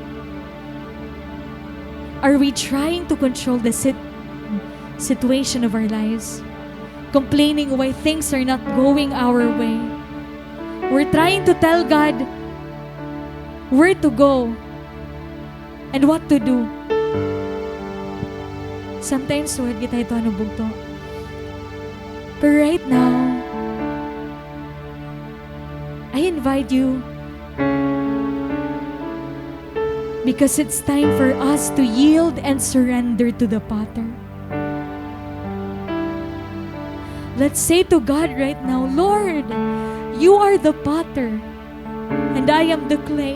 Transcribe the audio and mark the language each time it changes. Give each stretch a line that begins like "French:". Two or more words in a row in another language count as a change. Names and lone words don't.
English: Are we trying to control the situation of our lives? Complaining why things are not going our way? We're trying to tell God where to go and what to do. Sometimes,
Hiligaynon: suwad kita ito bugto.
English: But right now, I invite you, because it's time for us to yield and surrender to the potter. Let's say to God right now, "Lord, you are the potter, and I am the clay.